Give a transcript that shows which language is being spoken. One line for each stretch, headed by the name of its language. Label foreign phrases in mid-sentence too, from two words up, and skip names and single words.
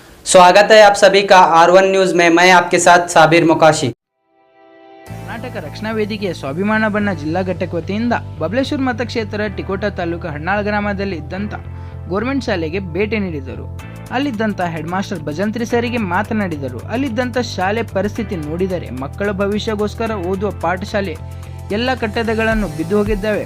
Hindi: स्वागत है आप सभी का R1 न्यूज में। मैं आपके साथ साबिर मोकाशी।
Kannada: ಕರ್ನಾಟಕ ರಕ್ಷಣಾ ವೇದಿಕೆಯ ಸ್ವಾಭಿಮಾನ ಬಣ್ಣ ಜಿಲ್ಲಾ ಘಟಕ ವತಿಯಿಂದ ಬಬಲೇಶ್ವರ ಮತಕ್ಷೇತ್ರ ಟಿಕೋಟ ತಾಲೂಕು ಹಣ್ಣಾಳ ಗ್ರಾಮದಲ್ಲಿ ಇದ್ದಂಥ ಗೌರ್ಮೆಂಟ್ ಶಾಲೆಗೆ ಭೇಟಿ ನೀಡಿದರು. ಅಲ್ಲಿದ್ದಂಥ
English: head master
Kannada: ಭಜಂತ್ರಿ ಸರಿಗೆ ಮಾತನಾಡಿದರು. ಅಲ್ಲಿದ್ದಂಥ ಶಾಲೆ ಪರಿಸ್ಥಿತಿ ನೋಡಿದರೆ ಮಕ್ಕಳ ಭವಿಷ್ಯಕ್ಕೋಸ್ಕರ ಓದುವ ಪಾಠಶಾಲೆ ಎಲ್ಲ ಕಟ್ಟಡಗಳನ್ನು ಬಿದ್ದು ಹೋಗಿದ್ದಾವೆ.